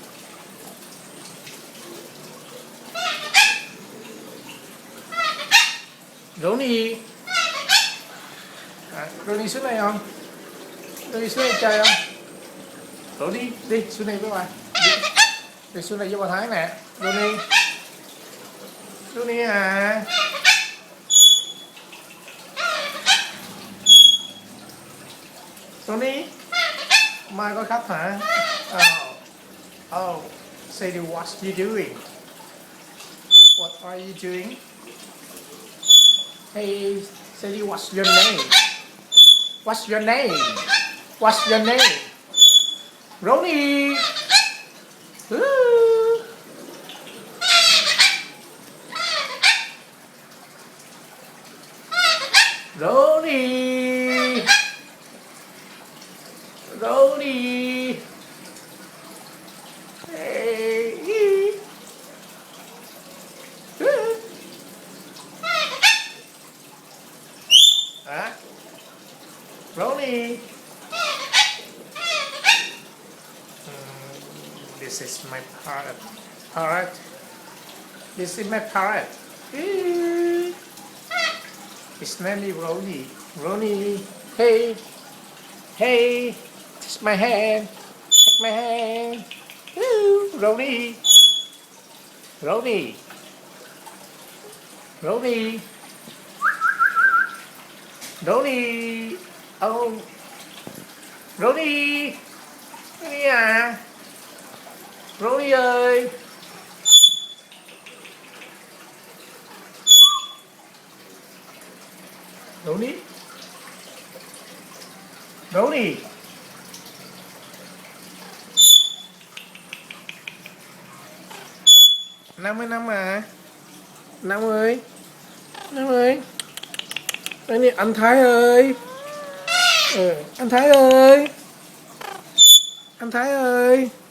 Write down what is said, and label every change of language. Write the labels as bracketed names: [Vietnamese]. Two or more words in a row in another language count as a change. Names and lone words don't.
[Vietnamese] Rony. Rony xuống đây không? Rony xuống đây chơi không? Rony đi xuống đây với bà. Đi xuống đây với bà Thái nè. Rony. Rony à. Rony. Mai có khách hả? Oh. [English] Say what you doing? What are you doing? Hey, say what's your name? What's your name? What's your name? Rony. Rony. Rony. Hey. Rony. This is my parrot. Parrot. This is my parrot. His name is Rony. Rony. Hey. Hey. Touch my hand. Take my hand. Rony. Rony. Rony. Rony. Oh. [Vietnamese] Rony. Rony à. Rony ơi. Rony. Rony. Năm à. Năm ơi. Năm ơi. Đây anh Thái ơi. Anh Thái ơi. Anh Thái ơi.